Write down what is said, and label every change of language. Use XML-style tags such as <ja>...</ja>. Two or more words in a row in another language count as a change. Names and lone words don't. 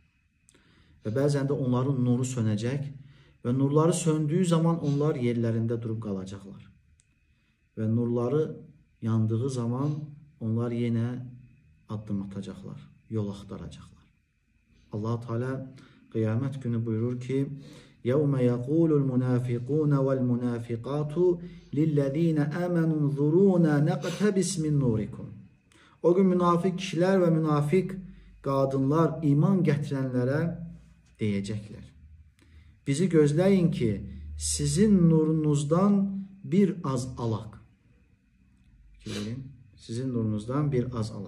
<az>Və bəzən də onların nuru sönəcək və nurları söndüyü zaman onlar yerlərində durub qalacaqlar. Və nurları yandığı zaman onlar yenə addım atacaqlar, yol axtaracaqlar. Allah-u Teala qiyamət günü buyurur ki,</az> <ar>يَوْمَ يَقُولُ الْمُنَافِقُونَ وَالْمُنَافِقَاتُ لِلَّذ۪ينَ آمَنُوا انظُرُونَا نَقْتَبِسْ مِنْ نُورِكُمْ.</ar> <az>O gün münafik kişilər və münafik qadınlar iman gətirənlərə deyəcəklər. Bizi gözləyin ki, sizin nurunuzdan bir az alaq. Sizin nurunuzdan bir az alaq.</az>